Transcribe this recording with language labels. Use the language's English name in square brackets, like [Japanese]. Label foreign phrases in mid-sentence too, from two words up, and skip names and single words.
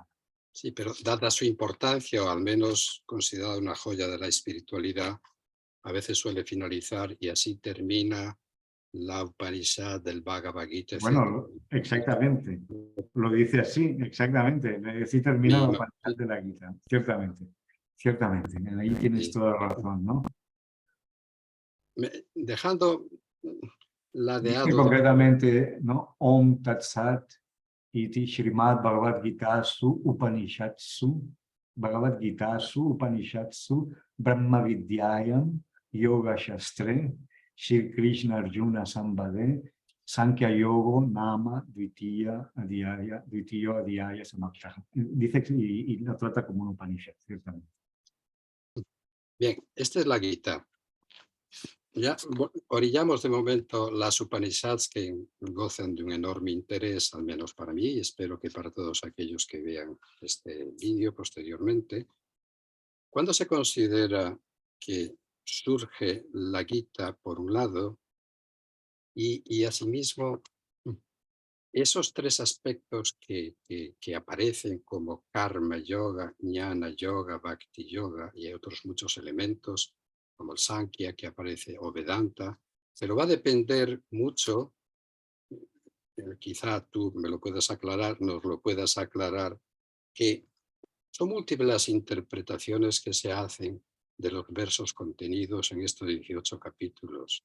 [Spanish] Sí, pero dada su importancia, o al menos considerada una joya de la espiritualidad, a veces suele finalizar y así termina la Upanishad del Bhagavad Gita, etc. Bueno, exactamente. Lo dice así, exactamente. Así termina la Upanishad de la Gita, ciertamente. Ciertamente, ahí tienes toda la razón, ¿no? Dejando Dice ladeado, concretamente, ¿no? [Sanskrit] ॐ तत् सत् इति श्रीमद् भगवद् गीतासु उपनिषद्सु ब्रह्म विद्यायाम् योग शास्त्रे श्री कृष्ण अर्जुन सम्भादे सांख्य योगो नाम द्वितीय अध्याय समक्षहः. [Spanish] Dice y lo trata como un Upanishad, ciertamente. bien, esta es la Gita. Ya orillamos de momento las Upanishads, que gozan de un enorme interés, al menos para mí, y espero que para todos aquellos que vean este vídeo posteriormente. ¿Cuándo se considera que surge la Gita por un lado y asimismo esos 3 aspectos que aparecen como [Sanskrit] कर्म योग, ज्ञान योग, भक्ति योग [Spanish] y otros muchos elementos como el Sankhya que aparece o Vedanta, pero va a depender mucho, quizá tú me lo puedas aclarar, nos lo puedas aclarar, que son múltiples las interpretaciones que se hacen de los versos contenidos en estos 18 capítulos.